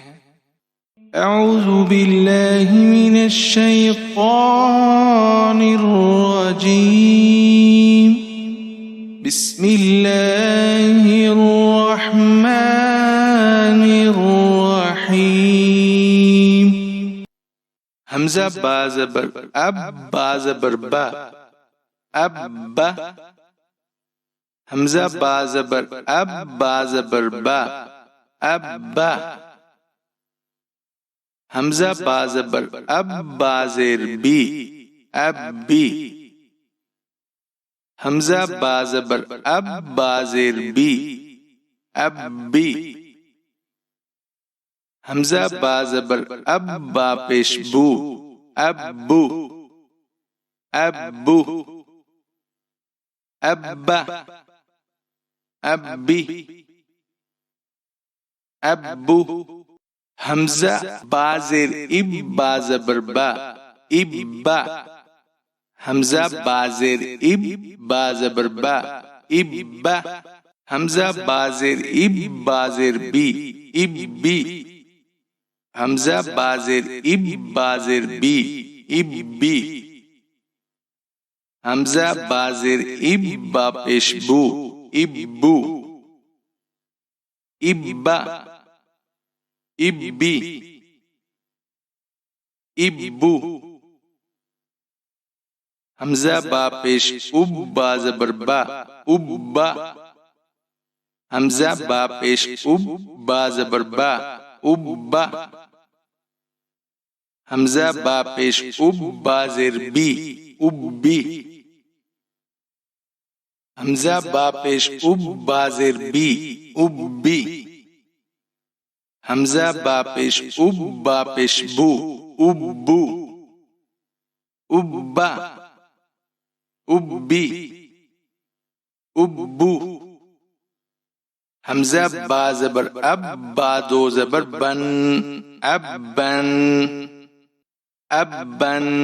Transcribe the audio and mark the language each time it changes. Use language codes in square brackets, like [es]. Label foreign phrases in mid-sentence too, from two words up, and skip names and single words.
[ar] اعوذ باللہ من الشیطان الرجیم، بسم اللہ الرحمن الرحیم۔ [ur] حمزہ با زبر اب، با زبر با، اب با۔ حمزہ با زبر اب، با زبر با، اب با۔ حمزہ با زبر اب، با زیر بی، اب بی۔ حمزہ با زبر اب، با زیر بی، اب بی۔ حمزہ با زبر اب، با پیش بو، اب بو، اب بو۔ اب با، اب بی، اب بو۔ حمزہ با زیر اب، با زبر با، اب با۔ حمزہ با زیر اب، با زبر با، اب با۔ حمزہ با زیر اب، با زیر بی، اب بی۔ حمزہ با زیر اب، با زیر بی، اب بی۔ حمزہ با زیر اب، با پیش بو، اب بو، اب با، اب بی، اب بو۔ حمزہ با پیش اب، با زبر با، اب با۔ حمزہ با پیش اب، با زبر با، اب با۔ حمزہ با پیش اب، با زیر بی، اب بی۔ حمزہ با پیش اب، با زیر بی، اب بی۔ حمزہ با پیش اب، با پیش بو، اب بو، اب با، اب بی، اب بو۔ حمزہ با زبر اب، با دو زبر بن، اب بن، اب بن۔